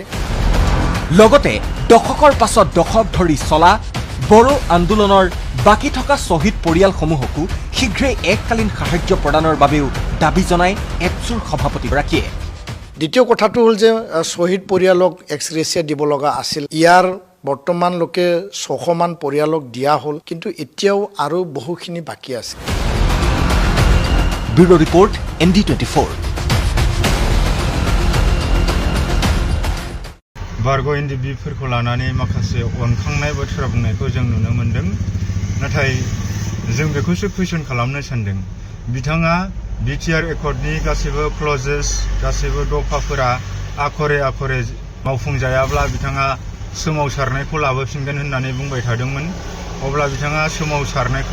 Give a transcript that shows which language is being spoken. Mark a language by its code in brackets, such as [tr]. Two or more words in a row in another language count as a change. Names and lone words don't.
[as] লগতে দশকৰ পাছত দশক ধৰি চলা বড়ো আন্দোলনৰ বাকি থকা শ্বহীদ পৰিয়ালসমূহকো শীঘ্ৰেই এককালীন সাহায্য প্ৰদানৰ বাবেও দাবী জনায় এপছুৰ সভাপতিগৰাকীয়ে দ্বিতীয় কথাটো হ'ল যে শ্বহীদ পৰিয়ালক এক্সগ্ৰেচিয়া দিব লগা আছিল ইয়াৰ বৰ্তমান লোকে 600 মান পৰিয়ালক দিয়া হ'ল কিন্তু এতিয়াও আৰু বহুখিনি বাকি আছে [en] bureau report ND24 [brx] बारग' NDFBफोरखौ लानानै माखासे अनखांनाय बाथ्रा बुंनायखौ जों नुनो मोनदों नाथाय जों बेखौसो कुइसन खालामनो सानदों बिथाङा BTR एकर्डनि गासैबो क्लजेस गासैबो दफाफोरा आखरे मावफुंजायाब्ला बिथाङा सोमावसारनायखौ लाबोफिनगोन होननानै बुंबाय थादोंमोन अब्ला बिथाङा सोमावसारनायखौ